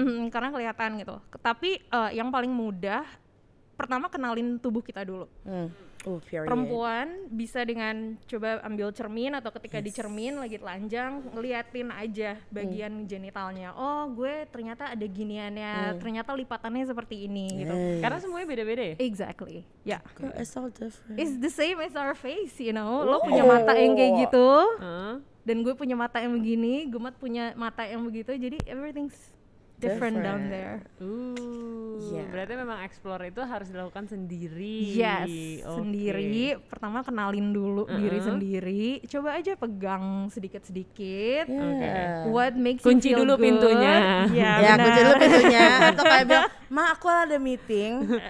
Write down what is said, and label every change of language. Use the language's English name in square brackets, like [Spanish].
[Indonesian] Karena kelihatan gitu. Tapi yang paling mudah pertama kenalin tubuh kita dulu. Perempuan bisa dengan coba ambil cermin atau ketika di cermin lagi telanjang ngeliatin aja bagian genitalnya. Oh, gue ternyata ada giniannya, ternyata lipatannya seperti ini gitu. Karena semuanya beda-beda ya? [English] Exactly. Ya. Girl, it's all different. It's the same as our face, you know. [Indonesian] Lo punya mata yang kayak gitu. Dan gue punya mata yang begini, Gemat punya mata yang begitu. Jadi [English] everything's different down there. [Indonesian] Berarti memang explore itu harus dilakukan sendiri. Yes, sendiri. Pertama kenalin dulu diri sendiri. Coba aja pegang sedikit-sedikit. [English] What makes [Indonesian] kunci [English] you feel [Indonesian] dulu [English] good. [Indonesian] Pintunya. Ya, kunci dulu pintunya. Atau kayak bilang, "Ma, aku ada meeting.